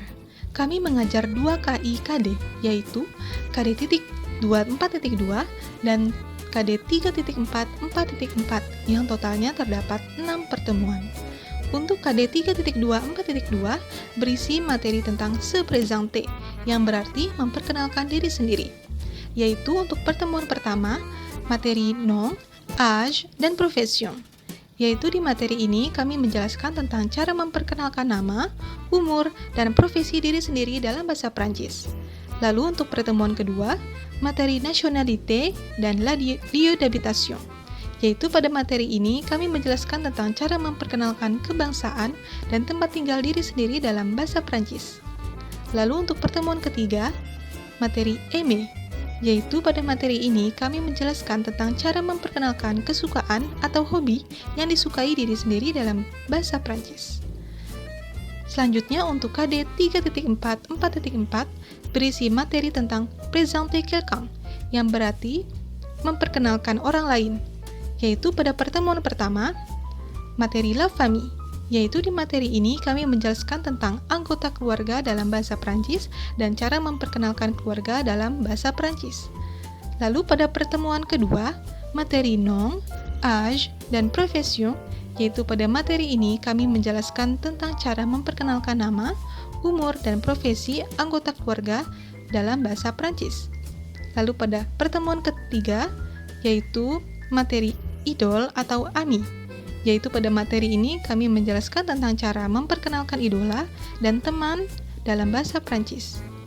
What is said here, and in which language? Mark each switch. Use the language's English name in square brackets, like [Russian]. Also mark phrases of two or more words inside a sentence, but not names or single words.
[Indonesian] Kami mengajar 2 KI KD, yaitu KD 4.2 dan KD 3.4 4.4 yang totalnya terdapat 6 pertemuan. Untuk KD 3.2 4.2 berisi materi tentang [French] se présenter [Indonesian] yang berarti memperkenalkan diri sendiri, yaitu untuk pertemuan pertama materi [French] nom, âge, [Indonesian] dan profession. Yaitu di materi ini kami menjelaskan tentang cara memperkenalkan nama, umur, dan profesi diri sendiri dalam bahasa Prancis. Lalu untuk pertemuan kedua, materi nationalité dan [French] lieu d'habitation. [Indonesian] Yaitu pada materi ini kami menjelaskan tentang cara memperkenalkan kebangsaan dan tempat tinggal diri sendiri dalam bahasa Prancis. Lalu untuk pertemuan ketiga, materi aimer. Yaitu pada materi ini kami menjelaskan tentang cara memperkenalkan kesukaan atau hobi yang disukai diri sendiri dalam bahasa Prancis. Selanjutnya untuk KD 3.4 4.4 berisi materi tentang [French] présenter quelqu'un [Indonesian] yang berarti memperkenalkan orang lain, yaitu pada pertemuan pertama materi [French] la famille, [Indonesian] yaitu di materi ini kami menjelaskan tentang anggota keluarga dalam bahasa Prancis dan cara memperkenalkan keluarga dalam bahasa Prancis. Lalu pada pertemuan kedua materi [French] nom, âge, [Indonesian] dan profession, yaitu pada materi ini kami menjelaskan tentang cara memperkenalkan nama, umur, dan profesi anggota keluarga dalam bahasa Prancis. Lalu pada pertemuan ketiga, yaitu materi idol atau ami, yaitu pada materi ini kami menjelaskan tentang cara memperkenalkan idola dan teman dalam bahasa Prancis.